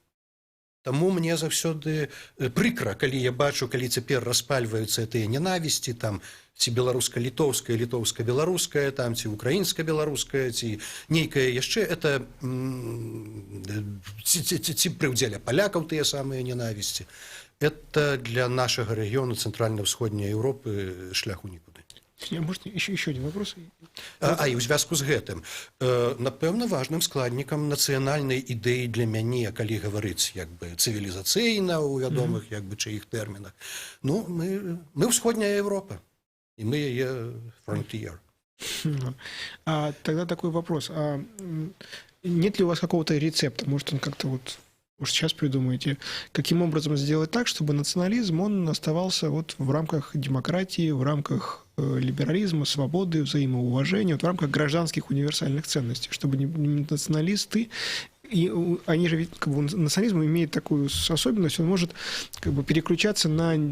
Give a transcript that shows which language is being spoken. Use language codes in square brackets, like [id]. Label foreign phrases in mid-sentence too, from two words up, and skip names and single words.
[be] Таму мне заўсёды прыкра, калі я бачу, калі цяпер распальваюцца тыя нянавісці, там, ці беларуска-літоўская, літоўска-беларуская, там, ці украінска-беларуская, ці нейкае яшчэ, это ці пры ўдзеле палякаў тыя самыя ненавісці. Это для нашага рэгіёну цэнтральна-ўсходняй Еўропы шляху нікуды. [ru] Может, еще один вопрос? [be] І ў звязку з гэтым, напэўна, важным складнікам нацыянальнай ідэі для мяне, калі гаварыць як бы цывілізацыйна ў вядомых як бы чыіх тэрмінах, ну, мы ўсходняя Еўропа, і мы яе frontier. [ru] Тогда такой вопрос. Нет ли у вас какого-то рецепта? Может, он как-то вот... Может, сейчас придумаете, каким образом сделать так, чтобы национализм, он оставался вот в рамках демократии, в рамках либерализма, свободы, взаимоуважения, вот в рамках гражданских универсальных ценностей, чтобы не националисты, и они же ведь, как бы, национализм имеет такую особенность, он может как бы переключаться на